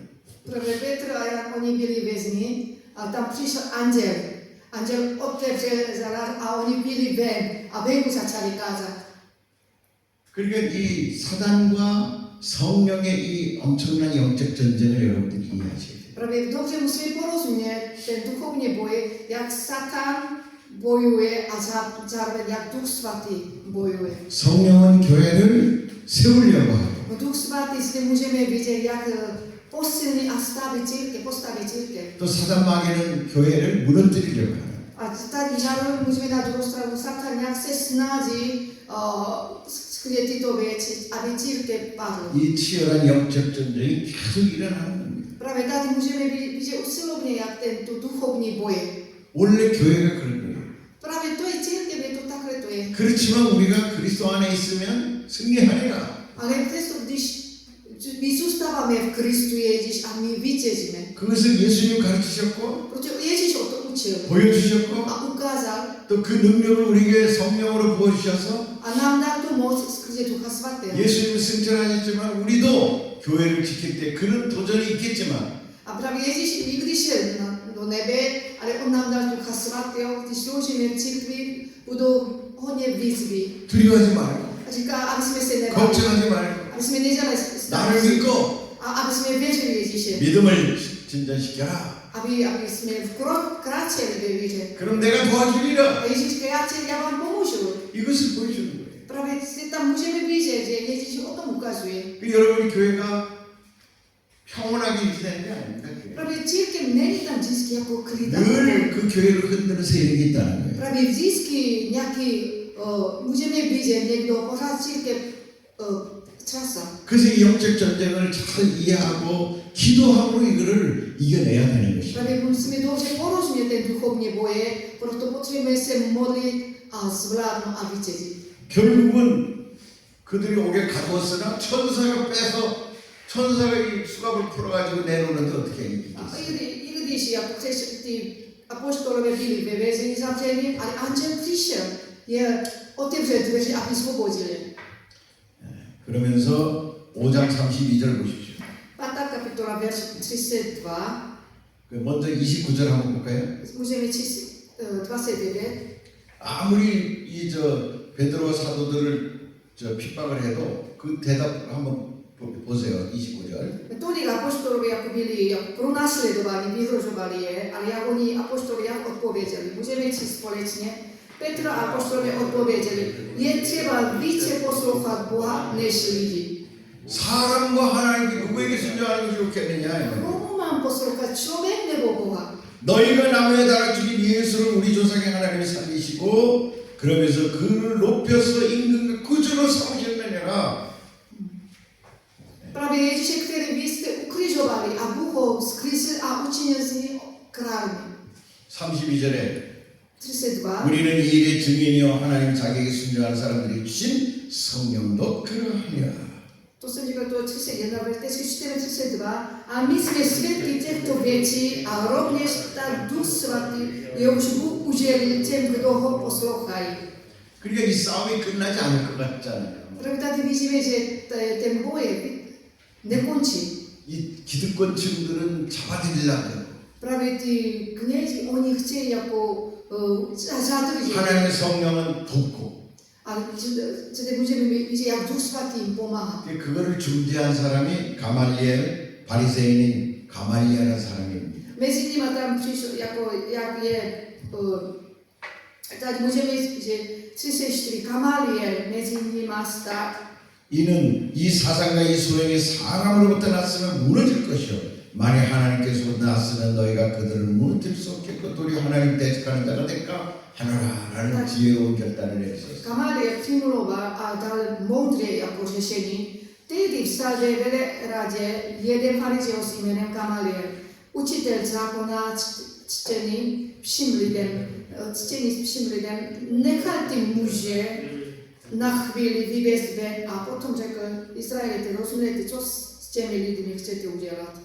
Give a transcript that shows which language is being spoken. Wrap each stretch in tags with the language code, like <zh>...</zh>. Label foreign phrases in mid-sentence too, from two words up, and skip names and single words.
<cs>Právě Petr a Jan, oni byli vězni a tam přišel anděl. Anděl otevřel záraz a oni byli ven a venku začali kázat.</cs> <ko>그러니까 이 사단과 성령의 이 엄청난 영적 전쟁을 여러분들이 이해하셔야 돼요.</ko> <cs>Právě dobře musíme porozumět ten duchovní boj, jak Satan bojuje a zároveň jak Duch Svatý bojuje.</cs> <ko>성령은 교회를 세우려고 하고</ko> <cs>Duch Svatý si můžeme vidět, jak posilní a postaví církev.</cs> <ko>또 사단 마귀는 교회를 무너뜨리려고 하는.</ko> <cs>A tady zároveň můžeme na druhou stranu, Satan nějak se snaží skryt tyto věci, aby církev padla.</cs> <ko>이 치열한 영적 전쟁이 계속 일어나는 겁니다.</ko> <cs>Právě tady můžeme vidět usilovně, jak tento duchovní boj.</cs> <ko>원래 교회가 그런 거예요.</ko> <cs>Právě to je církev, je to takhle to je.</cs> <ko>그렇지만 우리가 그리스도 안에 있으면 승리하리라.</ko> <cs>Ale přesto, když my zůstáváme v Kristu Ježíš a my vítězíme,</cs> <ko>그것을 예수님 가르치셨고</ko> <cs>protože Ježíš o to učil</cs> <ko>보여주셨고</ko> <cs>a ukázal</cs> <ko>또 그 능력을 우리에게 성령으로 부어주셔서</ko> <cs>a nám dal tu moc skrze Ducha Svatého.</cs> <ko>예수님은 승천하셨지만 우리도 교회를 지킬 때 그런 도전이 있겠지만</ko> <cs>A právě Ježíš, i když šel do nebe, ale on nám dal Ducha Svatého, když sloužíme v církvi, budou hodně výzvy.</cs> <ko>두려워하지 말고</ko> <cs>A říká, aby jsme se nebali,</cs> <ko>걱정하지 말고</ko> <cs>aby jsme nedělali</cs> <ko>나를</ko> <cs>starosti</cs> <ko>믿고</ko> <cs>a aby jsme věřili Ježíše.</cs> <ko>믿음을 진전시켜라.</ko> <cs>Aby jsme kráčeli ve víře.</cs> <ko>그럼 내가 도와주리라.</ko> <cs>A Ježíš říká, já vám pomůžu.</cs> <ko>이것을 보여주는 거예요.</ko> <cs>Právě si tam můžeme vidět, že Ježíš o tom ukazuje.</cs> <ko>여러분 교회가 평온하게 이렇게 되는 게 아닙니다.</ko> <cs>Právě církev není tam vždycky jako klid.</cs> <ko>늘그 교회를 흔드는 세력이 있다는 거예요.</ko> <cs>Právě vždycky nějaký, můžeme vidět, někdo pořád církev třasa.</cs> <ko>그래서 이 영적 전쟁을 잘 이해하고 기도함으로 이거를 이겨내야 되는 것입니다.</ko> <cs>Právě musíme dobře porozumět ten duchovní boje, proto potřebujeme se modlit a zvládnout a vítězit.</cs> <ko>결국은 그들이 옥에 가두었으나 천사가 이 수갑을 풀어가지고 내놓는데 어떻게</ko> <cs>A</cs> <ko>이기겠어요?</ko> <cs>i když jako ty apoštolové byli ve vězení zavření, ale anděl přišel, je otevřel dveře a vysvobodil.</cs> <ko>그러면서 5장 32절 보십시오.</ko> <cs>5. kapitola, verš 32,</cs> <ko>먼저 29절 한번 볼까요?</ko> <cs>můžeme číst 29.</cs> <ko>아무리 베드로와 사도들을 핍박을 해도 그 대답 한번 보세요. 29절.</ko> <cs>Tolik apoštolové jako byli jako pronásledovaní, vyhrožovali je, ale jak oni apoštolové jak odpověděli. Můžeme číst společně. Petr a apoštolové odpověděli, je třeba více poslouchat Boha než lidi.</cs> <ko>사람과 하나님께 누구에게 순종하는 것이 좋겠느냐?</ko> <cs>Komu mám poslouchat, člověk nebo Boha?</cs> <ko>너희가 나무에 달아 죽인 예수를 우리 조상의 하나님이 살리시고 그러면서 그를 높여서 임금과 구주로 삼으셨느냐라.</ko> <cs>Právě Ježíše, který vy jste ukřižovali a Bůh ho vzkřísil a učinil z něj kráľmi.</cs> <ko>32절에 32. 우리는 이 일의 증인이요 하나님 자기에게 순종하는 사람들이 주신 성령도 그러하니라.</ko> <cs>To jsem říkal, to je 31, verš 32. A my jsme svědky těchto věcí a rovněž tak Duch Svatý, jehož Bůh udělil těm, kdo ho poslouchají.</cs> <ko>그러니까 이 싸움이 끝나지 않을 것 같잖아요.</ko> <cs>Právě tady vidíme, že ten boj nekončí.</cs> <ko>이 기득권층들은 잡아들이려고</ko> <cs>Právě ty kněži, oni chtějí jako zadržet.</cs> <ko>하나님의 성령은 돕고</ko> <cs>Ale zde můžeme vidět, jak Duch Svatý jim pomáhá.</cs> <ko>그거를 중재한 사람이 가말리엘 바리새인인 가말리아라는 사람입니다.</ko> <cs>Mezi nimi tam přišlo, jako, jak je, tady můžeme říct, že 34 Gamaliel mezi nimi stál.</cs> <ko>이는 이 사상과 이 소령이 사람으로부터 났으면 무너질 것이요 만약 하나님께서 났으면 너희가 그들을 무너뜨릴 수 없겠고 도리 하나님 대적하는 자가 될까 하노라 라는 지혜로운 결단을 내렸어요.</ko> <cs>Gamaliel přimuloval a dal moudré jako řešení. Tehdy vstal ve veleradě jeden farizeus jménem Gamaliel. Učitel zákona čtení všem lidem, nechal ty muže na chvíli vyvést ven a potom řekl, Izraelite, rozumíte, co s těmi lidmi chcete udělat?</cs>